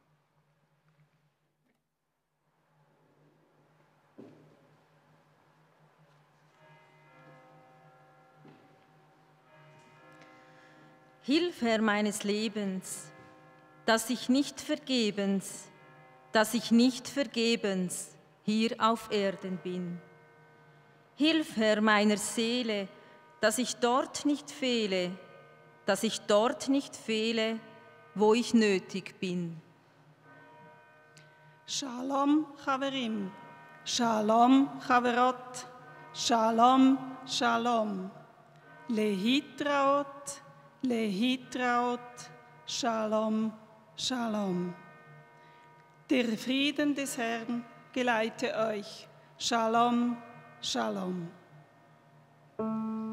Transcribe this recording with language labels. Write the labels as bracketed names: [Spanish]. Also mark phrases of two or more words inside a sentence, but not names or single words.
[German] Hilf, Herr meines Lebens, dass ich nicht vergebens hier auf Erden bin. Hilf, Herr meiner Seele, dass ich dort nicht fehle, wo ich nötig bin. [Hebrew] שלום חברים, שלום חברות, שלום שלום, להתראות, להתראות, שלום שלום. [German] Der Frieden des Herrn geleite euch. [Hebrew] שלום שלום.